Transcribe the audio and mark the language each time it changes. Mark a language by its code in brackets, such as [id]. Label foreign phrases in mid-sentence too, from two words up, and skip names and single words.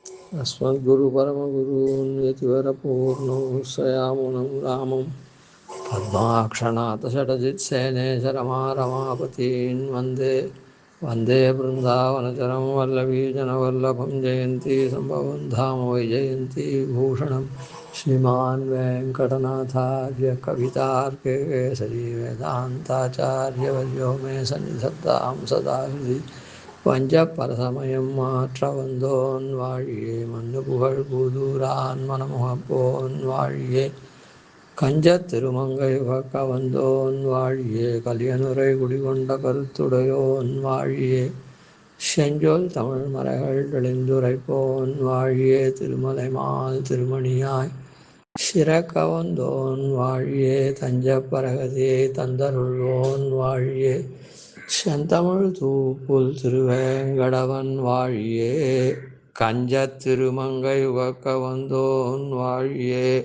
[sa] अस्मद्गुरुपरमगुरून् यतिवरपूर्णो श्रयामुनं रामं पद्माक्षणाथषटजित्सेनेश रमारमापतीन् वन्दे वन्दे बृन्दावनचरं वल्लवीजनवल्लभं जयन्ती सम्भवं धाम वैजयन्ती भूषणं श्रीमान् वेङ्कटनाथार्य कवितार्के केसरी वेदान्ताचार्यवर्यो मे सन्निधत्तां सदा हृदि [ta] வஞ்சப்பரசமயம் மாற்ற வந்தோன் வாழியே மண்ணு புகழ் பூதூரான் மனமுகப்போன் வாழியே கஞ்சத் திருமங்கை உகக்க வந்தோன் வாழியே கலியனுரை குடிகொண்ட கருத்துடையோன் வாழியே செஞ்சொல் தமிழ் மறைகள் தெளிந்துரைப்போன் வாழியே திருமலை மால் திருமணியாய் சிறக்க வந்தோன் வாழியே தஞ்சப்பரகதியை தந்தருள்வோன் வாழியே செந்தமிழ் தூப்புல் திருவேங்கடவன் வாழியே கஞ்சத் திருமங்கை உகக்க வந்தோன் வாழியே.